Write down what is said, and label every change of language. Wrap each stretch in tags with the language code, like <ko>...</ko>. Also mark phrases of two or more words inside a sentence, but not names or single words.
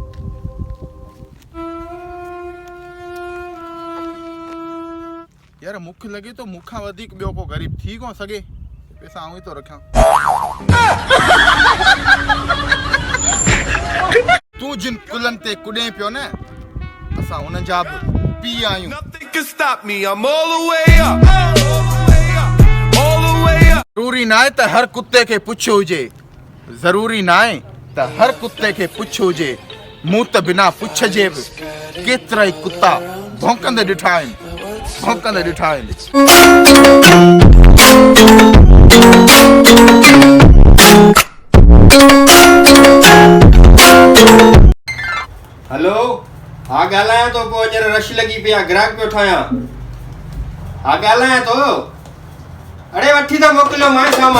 <sd>यार मूंखे लॻे थो मूंखां वधीक ॿियो को ग़रीब थी कोन सघे पैसा आऊं ई थो रखां तूं जिन कुलनि ते कुॾे पियो न असां उन जा बि पीउ आहियूं</sd> <en>Nothing can stop me. I'm all the way up. All the way up.</en> <sd>ज़रूरी न आहे त हर कुते खे पुछ हुजे ज़रूरी न आहे त हर कुते खे पुछ हुजे मूं त बिना पुछ जे बि केतिरा ई कुता भौंकंदे ॾिठा आहिनि भौंकंदे ॾिठा आहिनि हेलो हाँ ॻाल्हायां थो पोइ हींअर रश लॻी पई आहे ग्राहक पियो ठाहियां हाँ ॻाल्हायां थो अड़े वठी त मोकिलियो मां सामान</sd>